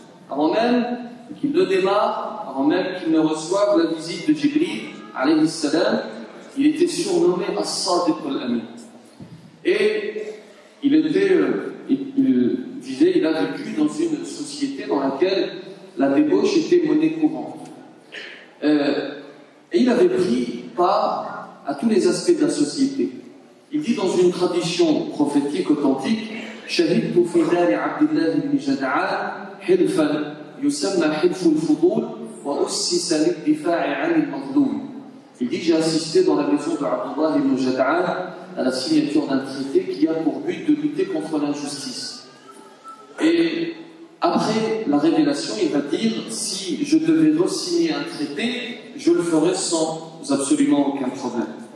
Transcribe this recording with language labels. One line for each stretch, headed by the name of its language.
French: Avant même qu'il ne démarre, avant même qu'il ne reçoive la visite de Jibril,
Arabic: alayhi salam,
French: il était surnommé As-Sadiq al-Amin. Et il a vécu dans une société dans laquelle la débauche était monnaie courante. Et il avait pris part à tous les aspects de la société. Il dit dans une tradition prophétique authentique,
Arabic: شهدت في دار عبد الله بن جدعان حلفا يسمى حلف الفضول وأسس للدفاع عن المظلوم.
French: Il dit, j'ai assisté dans la maison de Abdullah ibn Jad'an à la signature d'un traité qui a pour but de lutter contre l'injustice. Et après la révélation, il va dire, si je devais re-signer un traité, je le ferais sans absolument aucun problème.